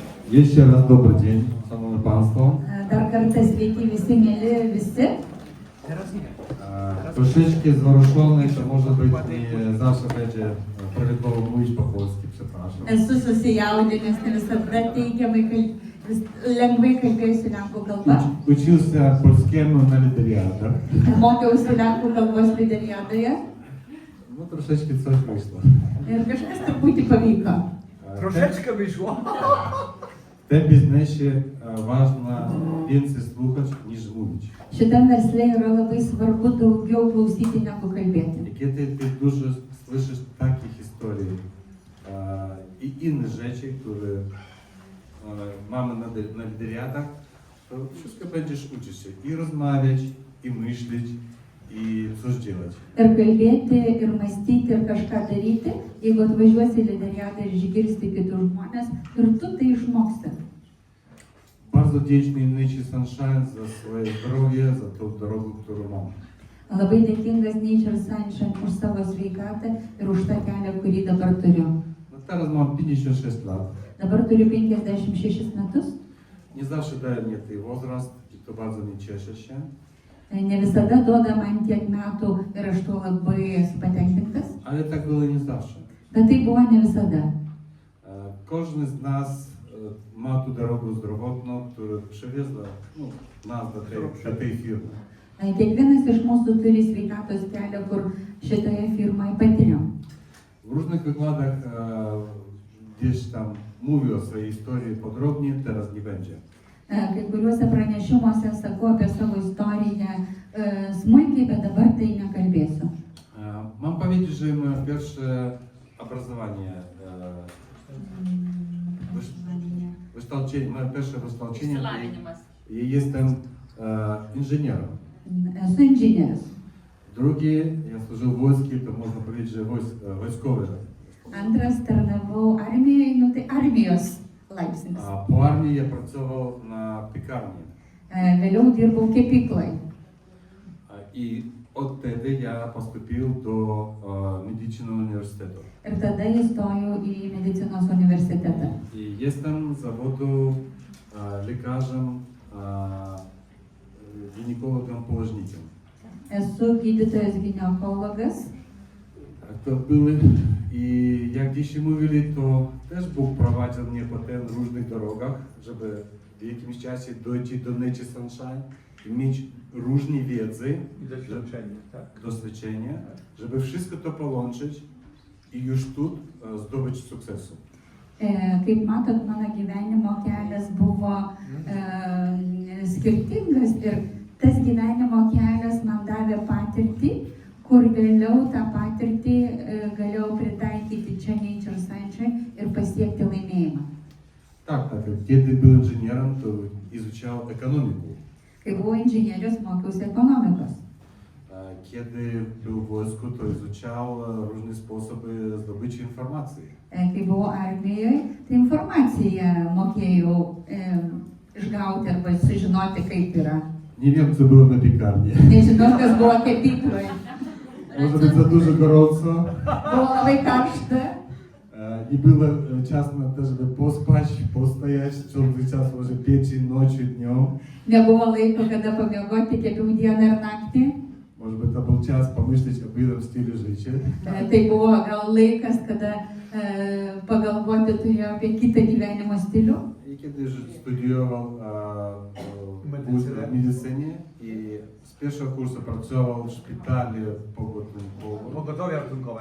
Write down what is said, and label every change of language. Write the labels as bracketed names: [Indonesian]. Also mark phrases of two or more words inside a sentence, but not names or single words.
[Polish] Jeszcze raz dobry dzień, szanowni państwo. [Lithuanian] Dar kartą sveiki visi, mėly visi. [Polish] Troszeczkę zwaruszony, to może być nie zawsze będzie prawidłowo mówić po polsku, przepraszam. [Lithuanian] Esu susijaudinęs, ne visada teigiamai, lengvai kalbėsiu lenkų kalba. [Polish] Учился польskiemu na literatury. [Lithuanian] Mokiausi lenkų kalbos lyderiadoje [Polish] No troszeczkę coś wyszło. [Lithuanian] ir kažkas truputį pavyko. [Polish] Troszeczkę wyszło. W tym biznesie ważne więcej słuchać niż mówić. [Lithuanian] Šitam versle yra labai svarbu daugiau klausyti negu kalbėti. [Polish] I kiedy ty dużo słyszysz takie historie i inne rzeczy, które mamy na lideriatach, to wszystko będziesz uczyć się i rozmawiać, i myśleć, i coś działać. [Lithuanian] Ir kalbėti, ir mąstyti, ir kažką daryti, jeigu atvažiuosi į lyderiadą ir išgirsti kitus žmonės, ir tu tai išmoksti. [Polish] Bardzo wdzięczny Nature Sunshine za swoje zdrowie, za tą drogę, którą mam. [Lithuanian] Labai dėkingas Nature Sunshine už savo sveikatą ir už tą kelią, kurį dabar turiu. [Polish] No teraz mam 56 lat. [Lithuanian] Dabar turiu 56 metus. [Polish] Nie zawsze daje mnie ten wzrost i to bardzo mnie cieszę się. [Lithuanian] Ne visada duoda man tiek metų ir aš tuo labai esu patenkintas. [Polish] Ale tak było nie zawsze. [Lithuanian] Bet tai buvo ne visada. [Polish] Każdy z nas ma tu drogę zdrowotną, która przywiezła nas do tej firmy. [Lithuanian] Kiekvienas iš mūsų turi sveikatos kelią, kur šitoje firmoje patiriam. [Polish] W różnych wykładach gdzieś tam mówię o swojej historii podrobnie, teraz nie będzie. [Lithuanian] Kai kuriuose pranešimuose sakau apie savo istoriją smulkiai, bet dabar tai nekalbėsiu. [Polish] Mam powiedzieć, że moje pierwsze obrazowanie, moje pierwsze wykształcenie, i jestem inżynierem. [Lithuanian] Esu inžinierius. [Polish] Drugie, ja służył w wojsku, to można powiedzieć, że wojskowy. [Lithuanian] Antras tarnavau armijoje, nu tai armijos laipsnis. [Polish] A po armii ja pracował na piekarni. [Lithuanian] Vėliau dirbau kepykloje. [Polish] I wtedy ja postąpił do Medycznego Uniwersytetu. [Lithuanian] Ir tada įstojau į medicinos universitetą. [Polish] I jestem z zawodu lekarzem, ginekologiem, położnikiem. [Lithuanian] Esu gydytojas ginekologas. [Polish] To były i jak dzisiaj mówili, to też Bóg prowadził mnie potem w różnych drogach, żeby w jakimś czasie dojść do Nature Sunshine i mieć różne wiedzy I doświadczenie, żeby wszystko to połączyć i już tu zdobyć sukcesu. [Lithuanian] Kaip matot, mano gyvenimo kelias buvo skirtingas ir tas gyvenimo kelias man davė patirtį, kur vėliau tą patirtį galėjau pritaikyti čia Nature Sunshine ir pasiekti laimėjimą. [Polish] Tak. Kiedy był inżynierem, to izučał ekonomikę. [Lithuanian] Kai buvau inžinierius, mokiausi ekonomikos. [Polish] Kiedy był w wojsku, to izučał różne sposoby zdobycia informacji. [Lithuanian] Kai buvau armijoje, tai informaciją mokėjau išgauti arba sužinoti, kaip yra. [Polish] Nie wiem, co było na piekarni. [Lithuanian] Nežinau, kas buvo kepykloje. [Polish] Może być za dużo gorąco. [Lithuanian] Buvo labai karšta. [Polish] Nie było czasu na to, żeby pospać, postojać, ciągle czas może pieči nocą, dnią. [Lithuanian] Nebuvo laiko, kada pamiegoti, kepiau dieną ir naktį. [Polish] Może by to był czas pomyśleć o innym stylu życia. [Lithuanian] Tai buvo gal laikas, kada pagalvoti turėjau apie kitą gyvenimo stilių. [Polish] I kiedy już studiował w medycynie i z pierwszego kursu pracował w szpitalu Pogotowie ratunkowe.